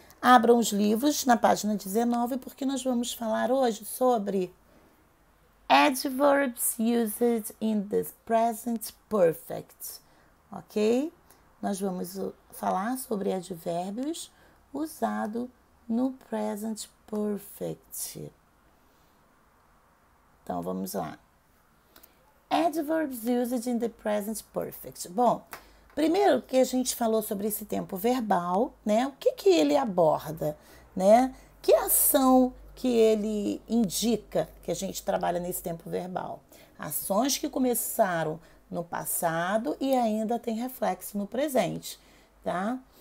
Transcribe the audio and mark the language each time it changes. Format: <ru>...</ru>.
<pt>Abram os livros na página 19, porque nós vamos falar hoje sobre</pt> <en>adverbs used in the present perfect,</en> <pt>ok? Nós vamos falar sobre advérbios usados no present perfect. Então, vamos lá.</pt> <en>Adverbs used in the present perfect.</en> <pt>Bom, primeiro que a gente falou sobre esse tempo verbal, né? O que ele aborda, né? Que ação que ele indica que a gente trabalha nesse tempo verbal? Ações que começaram no passado e ainda tem reflexo no presente, tá?</pt>